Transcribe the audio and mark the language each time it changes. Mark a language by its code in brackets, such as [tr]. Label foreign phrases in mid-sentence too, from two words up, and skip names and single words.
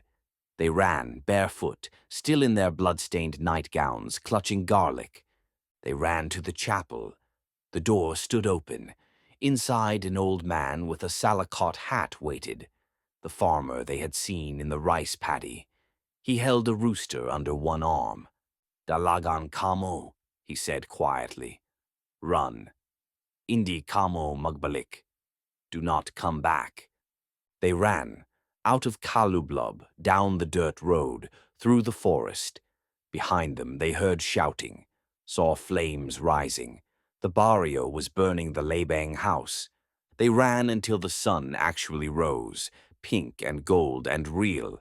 [en] They ran, barefoot, still in their blood-stained nightgowns, clutching garlic. They ran to the chapel. The door stood open. Inside, an old man with a salakot hat waited, the farmer they had seen in the rice paddy. He held a rooster under one arm. [hil] "Dalagan kamo," [en] he said quietly. "Run. [hil] Indi kamo magbalik. [en] Do not come back." They ran, out of Calublub, down the dirt road, through the forest. Behind them they heard shouting, saw flames rising. The barrio was burning the Labang house. They ran until the sun actually rose, pink and gold and real.